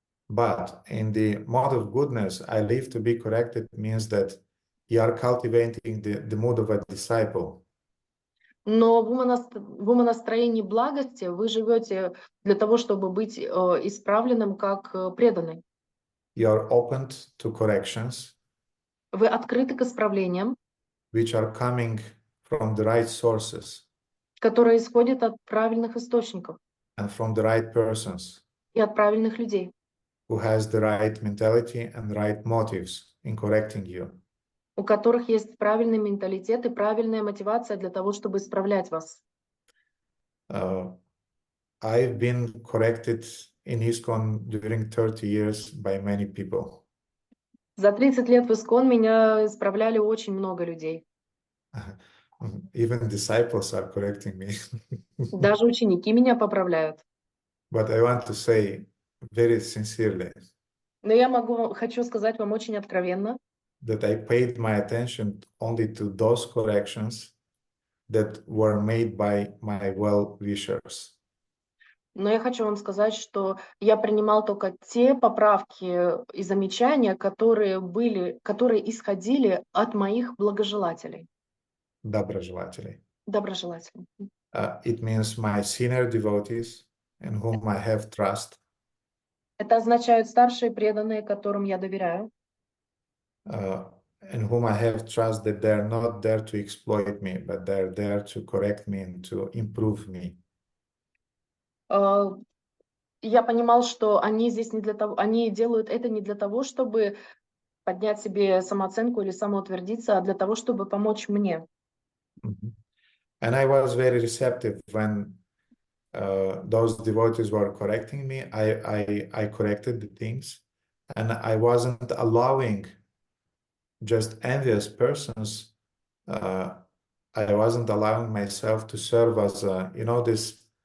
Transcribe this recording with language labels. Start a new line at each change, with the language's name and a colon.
English: But in the mode of goodness, I live to be corrected means that you are cultivating the mood of a disciple.
Russian: Но в умонастроении благости вы живете для того, чтобы быть исправленным как преданный.
English: You are opened to corrections,
Russian: Вы открыты к исправлениям,
English: which are coming from the right sources
Russian: которые исходят от правильных источников
English: and from the right persons
Russian: и от правильных людей,
English: who has the right mentality and right motives in correcting you.
Russian: у которых есть правильный менталитет и правильная мотивация для того, чтобы исправлять вас.
English: I've been corrected in ISKCON during 30 years by many people.
Russian: За 30 лет в ИСККОН меня исправляли очень много людей.
English: Even disciples are correcting me.
Russian: Даже ученики меня поправляют.
English: But I want to say very sincerely
Russian: Но я хочу сказать вам очень откровенно,
English: that I paid my attention only to those corrections that were made by my well-wishers.
Russian: но я хочу вам сказать, что я принимал только те поправки и замечания, которые исходили от моих благожелателей. Доброжелателей. Доброжелателей.
English: It means my senior devotees in whom I have trust.
Russian: Это означает старшие преданные, которым я доверяю.
English: In whom I have trust that they're not there to exploit me, but they're there to correct me and to improve me.
Russian: Я понимал, что они здесь не для того, они делают это не для того, чтобы поднять себе самооценку или самоутвердиться, а для того, чтобы помочь мне.
English: And I was very receptive when those devotees were correcting me. I corrected the things, and I wasn't allowing just envious persons. I wasn't allowing myself to serve as this.